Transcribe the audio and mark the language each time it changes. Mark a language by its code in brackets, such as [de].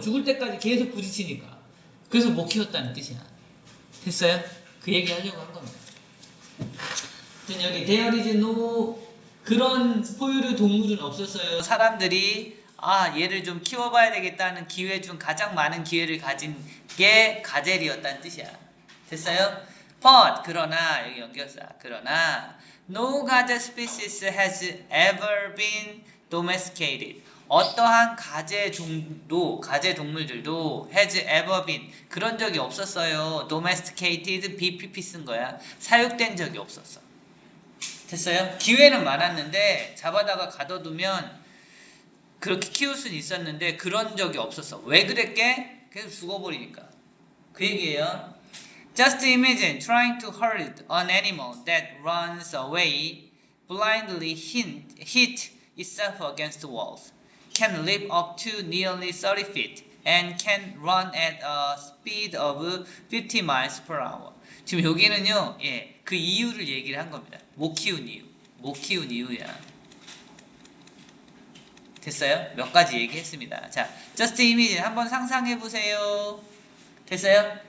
[ko] 죽을 때까지 계속 부딪히니까. 그래서 못 키웠다는 뜻이야. 됐어요? 그 얘기 하려고 한 겁니다. 여기 there is no 그런 포유류 동물은 없었어요. 사람들이 얘를 좀 키워봐야 되겠다는 기회 중 가장 많은 기회를 가진 게 가젤이었다는 뜻이야. 됐어요? [en] But [ko] 그러나 여기 연결사 그러나 [en] no gazelle species has ever been domesticated. [ko] 어떠한 가재 동물들도 has ever been 그런 적이 없었어요. domesticated bpp 쓴 거야. 사육된 적이 없었어. 됐어요? 기회는 많았는데 잡아다가 가둬두면 그렇게 키울 수는 있었는데 그런 적이 없었어. 왜 그랬게? 계속 죽어버리니까. 그 얘기예요. [en] Just imagine trying to hurt an animal that runs away, blindly hit itself against walls, can leap up to nearly 30 feet, and can run at a speed of 50 miles per hour. [ko] 지금 여기는요, 예, 그 이유를 얘기를 한 겁니다. 못 키운 이유. 못 키운 이유야. 됐어요? 몇 가지 얘기했습니다. 자, [en] just imagine [ko] 한번 상상해 보세요. 됐어요?